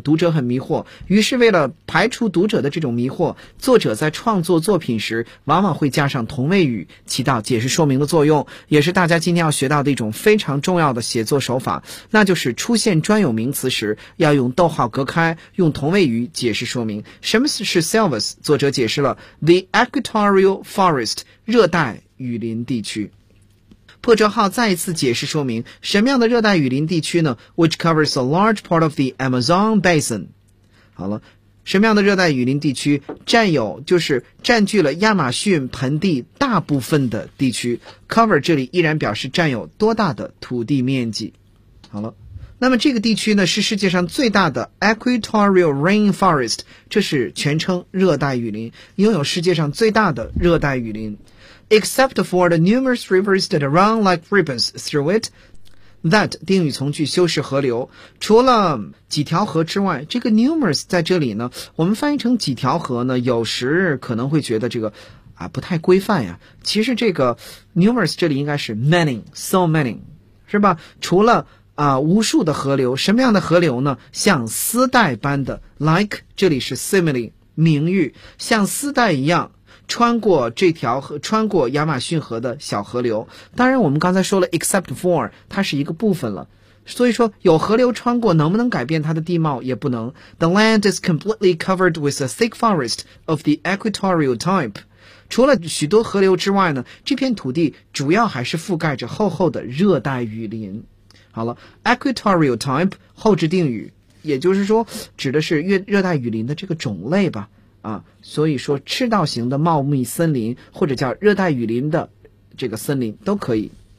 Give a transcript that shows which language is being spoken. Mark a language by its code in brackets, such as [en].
[zh] 读者很迷惑，于是为了排除读者的这种迷惑，作者在创作作品时往往会加上同位语，起到解释说明的作用，也是大家今天要学到的一种非常重要的写作手法，那就是出现专有名词时要用逗号隔开，用同位语解释说明。什么是 Silvers？ 作者解释了 The Equatorial Forest， 热带雨林地区。破折号再一次解释说明，什么样的热带雨林地区呢？ [en] Which covers a large part of the Amazon Basin。 [zh] 好了，什么样的热带雨林地区，占有就是占据了亚马逊盆地大部分的地区。 Cover 这里依然表示占有多大的土地面积。好了，那么这个地区呢，是世界上最大的 Equatorial Rainforest， 这是全称热带雨林，拥有世界上最大的热带雨林。 [en] Except for the numerous rivers that run like ribbons through it, [zh] that 定语从句修饰河流，除了几条河之外，这个 numerous 在这里呢，我们翻译成几条河呢，有时可能会觉得这个啊不太规范呀。其实这个 numerous 这里应该是 many, so many， 是吧？除了啊无数的河流，什么样的河流呢？像丝带般的 ，like 这里是 simile 名誉，像丝带一样。穿过这条河，穿过亚马逊河的小河流。当然我们刚才说了 except for， 它是一个部分了。所以说有河流穿过能不能改变它的地貌也不能。 [en] The land is completely covered with a thick forest of the equatorial type。 [zh] 除了许多河流之外呢，这片土地主要还是覆盖着厚厚的热带雨林。好了， equatorial type， 后置定语，也就是说指的是热带雨林的这个种类吧。啊，所以说赤道型的茂密森林或者叫热带雨林的这个森林都可以。